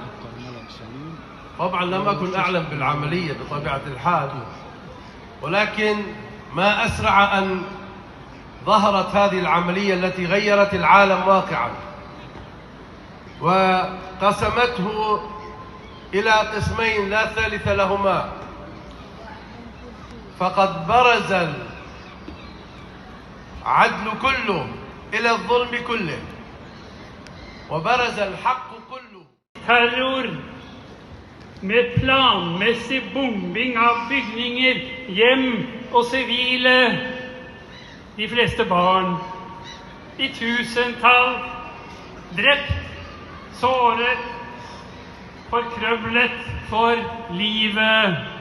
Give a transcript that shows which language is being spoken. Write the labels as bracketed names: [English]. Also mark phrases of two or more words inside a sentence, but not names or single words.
[Arabic] طبعا لم أكن أعلم بالعملية بطبيعة الحال، ولكن ما أسرع أن ظهرت هذه العملية التي غيرت العالم واقعا وقسمته إلى قسمين لا ثالث لهما. فقد برز العدل كله إلى الظلم كله، وبرز الحق كله. [Norwegian] Terror med planmessig bombing av bygninger, hjem og sivile, de fleste barn, i tusentall, drept, såret, forkrøvlet for livet.